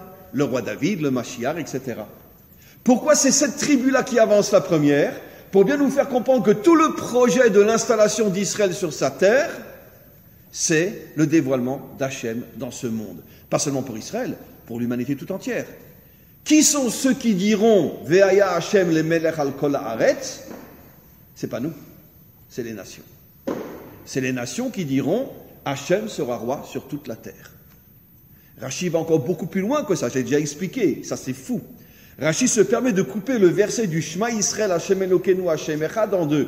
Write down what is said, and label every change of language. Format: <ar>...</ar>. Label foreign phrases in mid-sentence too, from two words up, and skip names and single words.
<fr>Le roi David, le Mashiach, etc. Pourquoi c'est cette tribu-là qui avance la première? Pour bien nous faire comprendre que tout le projet de l'installation d'Israël sur sa terre, c'est le dévoilement d'Hachem dans ce monde. Pas seulement pour Israël, pour l'humanité tout entière. Qui sont ceux qui diront</fr> <he>והיה השם למלך על כל הארץ?</he> <fr>C'est pas nous, c'est les nations. C'est les nations qui diront Hachem sera roi sur toute la terre. Rashi va encore beaucoup plus loin que ça, j'ai déjà expliqué, ça c'est fou. Rashi se permet de couper le verset du</fr> <he>שמע ישראל השם אלוקינו השם אחד</he> <fr>en deux.</fr>